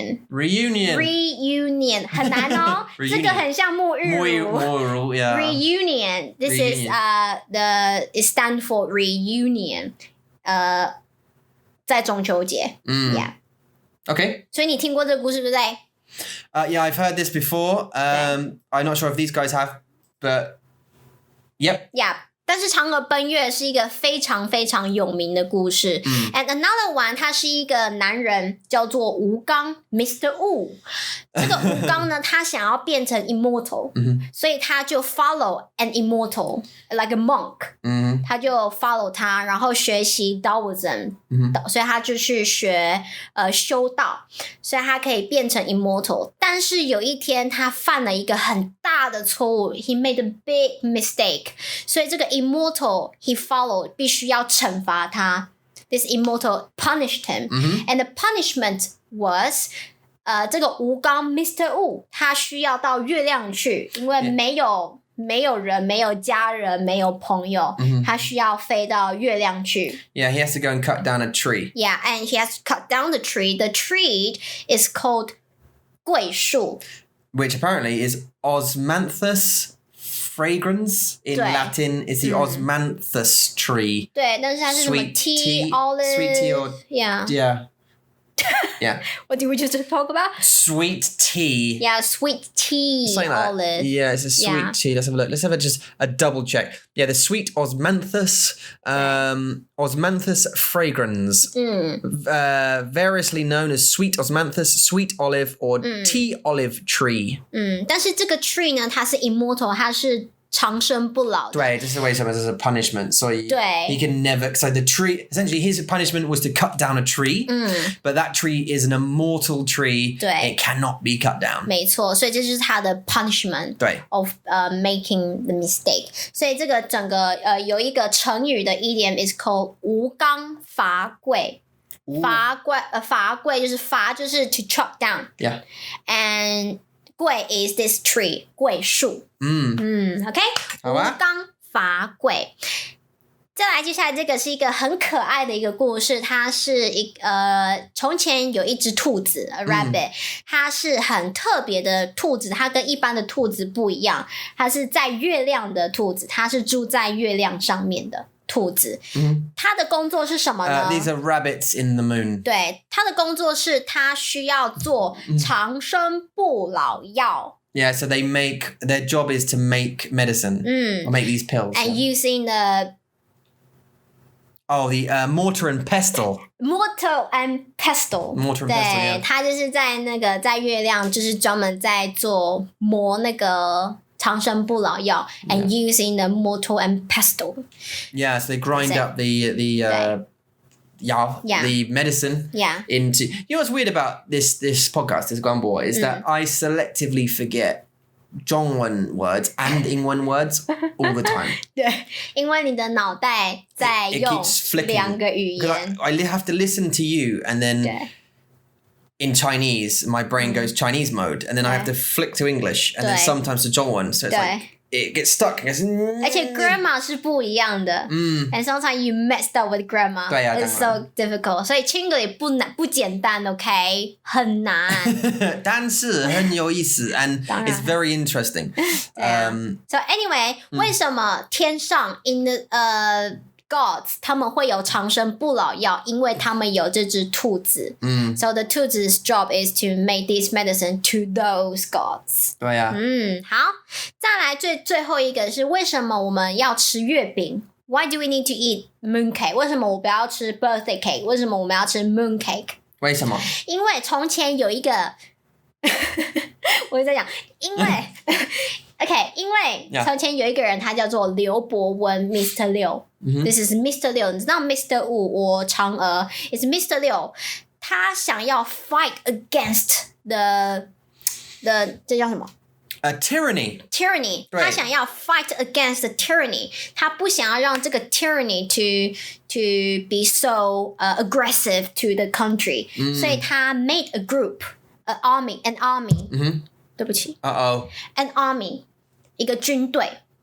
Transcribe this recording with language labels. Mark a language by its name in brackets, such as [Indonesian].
[Chinese] reunion 很难哦这个很像沐浴乳 [English] yeah. reunion this is it stand for reunion 在中秋节 yeah Okay， [Chinese] 所以你听过这个故事对不对 [English] yeah, I've heard this before. I'm not sure if these guys have, but yep. [Chinese] Yeah, 但是嫦娥奔月是一个非常非常有名的故事。 And another one，他是一个男人，叫做吴刚 ，Mr. Wu。这个吴刚呢，他想要变成 immortal，所以他就 follow an immortal like a monk，他就 follow 他，然后学习 Taoism，所以他就去学修道，所以他可以变成 immortal。但是有一天，他犯了一个很大的错误 ， he made a big mistake，所以这个 immortal he followed 必须要惩罚他。 [English] This immortal punished him，and the punishment was。 [Chinese] 这个吴刚 Mr. Wu 他需要到月亮去，因为没有人，没有家人，没有朋友，他需要飞到月亮去。 [English] Yeah, he has to go and cut down a tree. Yeah, and he has to cut down the tree. The tree is called 桂树 which apparently is Osmanthus fragrans in Latin. Is the Osmanthus tree. [Chinese] 对，但是它是什么 tea, olive, [English] sweet tea or yeah. Yeah. What did we just talk about? Sweet tea. Yeah, sweet tea, olive. Yeah, it's a sweet tea. Let's have a look. Let's have just a double check. Yeah, the sweet osmanthus, osmanthus fragrans, variously known as sweet osmanthus, sweet olive, or tea olive tree. [Chinese] 但是这个 tree 呢，它是 immortal， 它是长生不老的。对，这是为什么？这是 punishment， 所以对 [English] he can never. So the tree, essentially, his punishment was to cut down a tree, but that tree is an immortal tree. [Chinese] 对 [English] it cannot be cut down. [Chinese] 没错，所以这就是他的 punishment 对 [English] of making the mistake。 [Chinese] 所以这个整个有一个成语的 idiom is called 吴刚伐桂。伐桂就是伐就是 to chop down. [English] Yeah. And 桂 is this tree 桂树。 OK， [Chinese] 好啊吴刚伐桂。再来，接下来这个是一个很可爱的一个故事，它是从前有一只兔子 a rabbit，它是很特别的兔子，它跟一般的兔子不一样，它是在月亮的兔子，它是住在月亮上面的兔子。它的工作是什么呢？ [English] These are rabbits in the moon. [Chinese] 对，它的工作是它需要做长生不老药。 [English] Yeah, so their job is to make medicine or make these pills. And using the mortar and pestle. Mortar and pestle. Mortar and pestle, [Chinese] 对 [English] yeah. [Chinese] 它就是在月亮，就是专门在做磨那个长生不老药 and using the mortar and pestle. [English] Yeah, so they grind up the medicine into. You know what's weird about this podcast, this Guanbo, is that I selectively forget Zhongwen words and Ingwen words all the time. [Chinese] 对，因为你的脑袋在 [English] It [Chinese] 用 [English] keeps flicking. [Chinese] 两个语言。 [English] I have to listen to you, and then [Chinese] 对 [English] in Chinese, my brain goes Chinese mode, and then I have to flick to English, and then [Chinese] 对 [English] sometimes to Zhongwen. So it's like it gets stuck. It goes, [Chinese] 而且 grammar 是不一样的。 [English] And sometimes you messed up with grammar. [Chinese] 对啊 [English] It's so difficult. [Chinese] 所以 Chinglish 不简单 ，OK， 很难。但是很有意思 and 当然 [English] it's very interesting. So anyway，为什么天上 in the [Chinese] gods 他们会有长生不老药，因为他们有这只兔子。 [English] So the 兔子's job is to make this medicine to those gods. [Chinese] 对啊。好，再来最后一个是为什么我们要吃月饼？ Why do we need to eat mooncake? 为什么我不要吃 birthday cake? 为什么我们要吃 mooncake? 为什么？因为从前有一个我在讲，因为OK， 因为从前有一个人，他叫做刘伯温 ，Mr. [English] 六。This is Mr. 六，你知道 Mr. 五我嫦娥 is Mr. [Chinese] 六，他想要 fight against the 这叫什么 [English] ？tyranny，他想要 fight against the tyranny，他不想要让这个 tyranny to be so aggressive to the country，所以他 made a group，an army，对不起， an army，一个军队，